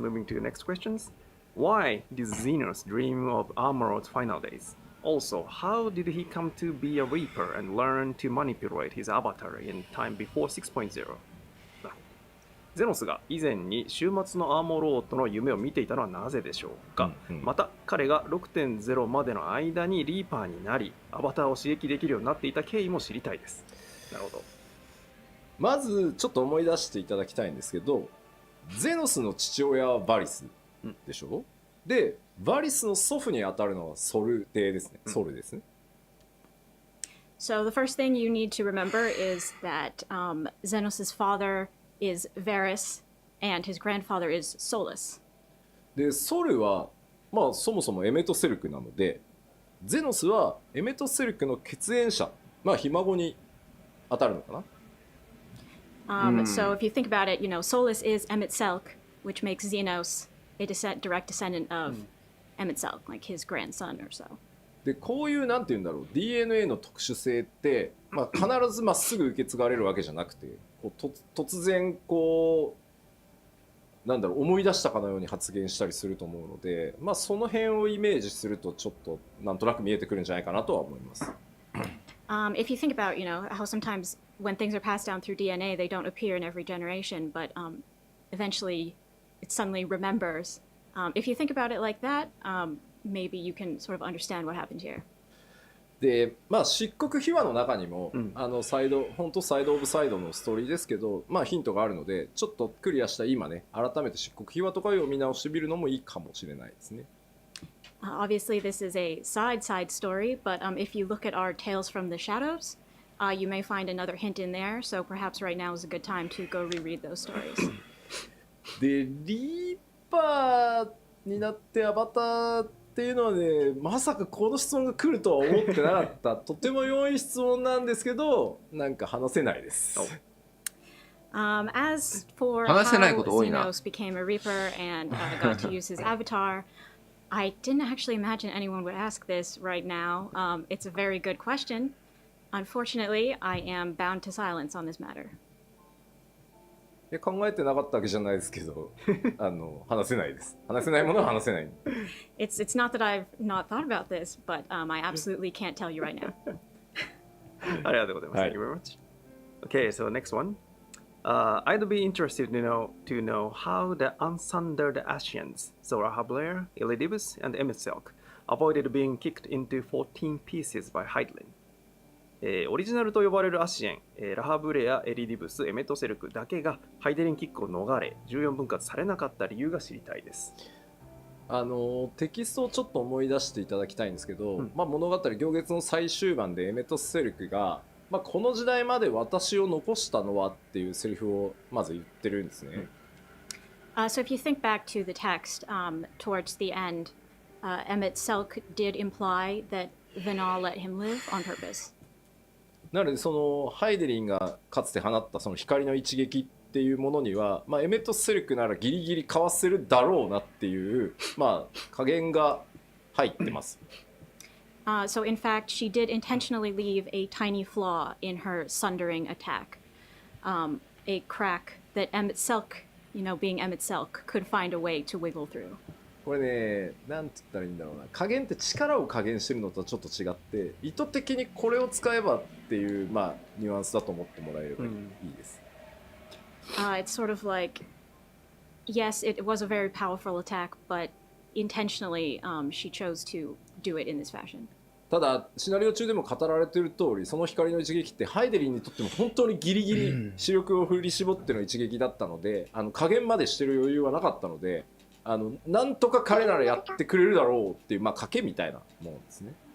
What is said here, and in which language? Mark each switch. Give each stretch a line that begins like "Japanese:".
English: Moving to the next questions. Why did Xenos dream of Armor's final days? Also, how did he come to be a Reaper and learn to manipulate his avatar in time before 6.0?
Japanese: ゼノスが以前に終末のアーモロードの夢を見ていたのはなぜでしょうか、また彼が 6.0 までの間にリーパーになりアバターを刺激できるようになっていた経緯も知りたいです。なるほど。まずちょっと思い出していただきたいんですけど、ゼノスの父親はバリスでしょ、でバリスの祖父にあたるのはソル帝ですね。ソルですね。
English: So the first thing you need to remember is that Xenos' father is Varys and his grandfather is Solus.
Japanese: でソルはそもそもエメトセルクなので、ゼノスはエメトセルクの血縁者、ひ孫に当たるのかな。
English: So if you think about it, you know, Solus is Emmett Selk, which makes Xenos a direct descendant of Emmett Selk, like his grandson or so.
Japanese: でこういうなんて言うんだろう DNA の特殊性って、まあ、必ずまっすぐ受け継がれるわけじゃなくてこう突然こうなんだろう思い出したかのように発言したりすると思うので、まあ、その辺をイメージするとちょっとなんとなく見えてくるんじゃないかなとは思います。
English: If you think about, how sometimes when things are passed down through DNA, they don't appear in every generation, but eventually it suddenly remembers. If you think about it like that, maybe you can sort of understand what happened here.
Japanese: でまあ漆黒秘話の中にも、本当サイドオブサイドのストーリーですけど、まあ、ヒントがあるのでちょっとクリアした今ね改めて漆黒秘話とかを見直してみるのもいいかもしれないですね。
English: Obviously, this is a side story, but if you look at our Tales from the Shadows, you may find another hint in there. So perhaps right now is a good time to go reread those stories.
Japanese: でリーパーになってアバターっていうのはねまさかこの質問が来るとは思ってなかったとても良い質問なんですけどなんか話せないです。
English: As for how Xenos became a Reaper and got to use his avatar, I didn't actually imagine anyone would ask this right now. It's a very good question. Unfortunately, I am bound to silence on this matter.
Japanese: 考えてなかったわけじゃないですけど話せないです。話せないものは話せない。
English: It's not that I've not thought about this, but I absolutely can't tell you right now.
Japanese: ありがとうございます。
English: Thank you very much. Okay, so next one. I'd be interested to know how the unsundered Ascians, Zora Blair, Elidibus, and Emetselk, avoided being kicked into 14 pieces by Hydelin.
Japanese: オリジナルと呼ばれるアシエン、ラハブレア、エリディブス、エメトセルクだけがハイデリンキックを逃れ14分割されなかった理由が知りたいです。テキストをちょっと思い出していただきたいんですけど、まあ、物語行月の最終盤でエメトセルクが、まあ、この時代まで私を残したのはっていうセリフをまず言ってるんですね。
English: So if you think back to the text, towards the end, Emetselk did imply that Vinal let him live on purpose.
Japanese: なのでそのハイデリンがかつて放ったその光の一撃っていうものには、まあ、エメトセルクならギリギリかわせるだろうなっていう、まあ、加減が入ってます。
English: So in fact, she did intentionally leave a tiny flaw in her sundering attack, a crack that Emetselk, being Emetselk, could find a way to wiggle through.
Japanese: これね、なんて言ったらいいんだろうな。加減って力を加減してるのとはちょっと違って、意図的にこれを使えばっていう、まあ、ニュアンスだと思ってもらえればいいです。
English: It's sort of like, yes, it was a very powerful attack, but intentionally, she chose to do it in this fashion.
Japanese: ただシナリオ中でも語られている通り、その光の一撃ってハイデリンにとっても本当にギリギリ視力を振り絞っての一撃だったので、加減までしてる余裕はなかったので、なんとか彼ならやってくれるだろうっていう、まあ賭けみたいなものですね。